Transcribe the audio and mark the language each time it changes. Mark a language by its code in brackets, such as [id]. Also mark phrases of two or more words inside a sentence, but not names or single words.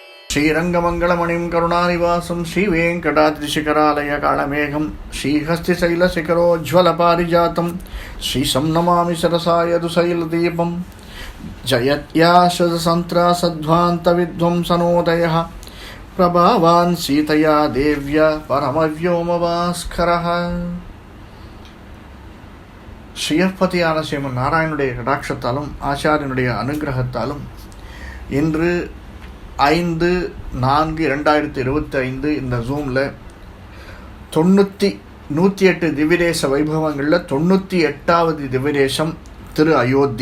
[sa] श्रीरंगमंगलमणिं करुणानिवासं श्रीवेंकटाद्रिशिखरालय कालमेघं श्रीहस्तिशैलशिखरोज्ज्वलपारिजातं श्रीशं नमामि सरसाय दुशैलदीपं जयत्याशसन्त्रासध्वान्तविध्वंसनोदयः प्रभावान् सीतया देव्या परमव्योमभास्करः. [ta] ஸ்ரீயப்பதியான ஸ்ரீமன் நாராயணனுடைய கடாட்சத்தாலும் ஆச்சாரியனுடைய அனுகிரகத்தாலும் இன்று 5/4/2025 இந்த ஜூமில் 108 திவ்யதேச வைபவங்களில் 98வது திவ்யதேசம் திரு அயோத்தி.